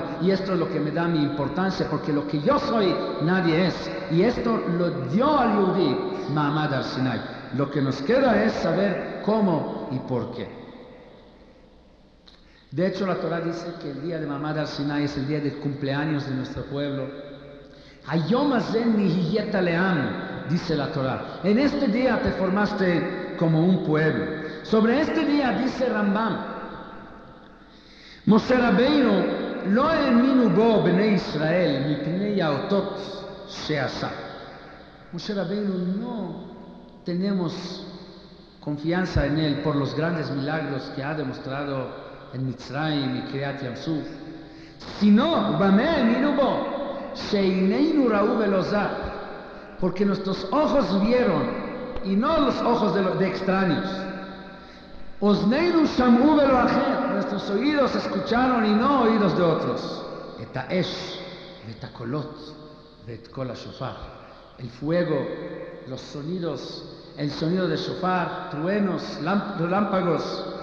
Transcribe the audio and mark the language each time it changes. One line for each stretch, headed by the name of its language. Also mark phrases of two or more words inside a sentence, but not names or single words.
Spanish: Y esto es lo que me da mi importancia, porque lo que yo soy, nadie es. Y esto lo dio al Yehudí Ma'amad Har Sinai. Lo que nos queda es saber cómo y por qué. De hecho, la Torah dice que el día de Ma'amad Har Sinai es el día del cumpleaños de nuestro pueblo.
Hebrew: היום הזה נהיית לעם,
Spanish: dice la Torah. En este día te formaste como un pueblo. Sobre este día dice Rambam,
Hebrew: משה רבינו לא האמינו בו בני ישראל מפני האותות שעשה.
Spanish: Moshe Rabbeinu no tenemos confianza en él por los grandes milagros que ha demostrado en Mitzrayim y Kriyat Yam Suf, sino
Hebrew: במה האמינו בו? שעינינו ראו ולא זר,
Spanish: porque nuestros ojos vieron y no los ojos de extraños.
Hebrew: ואזנינו שמעו ולא אחר,
Spanish: nuestros oídos escucharon y no oídos de otros.
Hebrew: את האש ואת הקולות ואת קול השופר,
Spanish: el fuego, los sonidos, el sonido de shofar, truenos, relámpagos.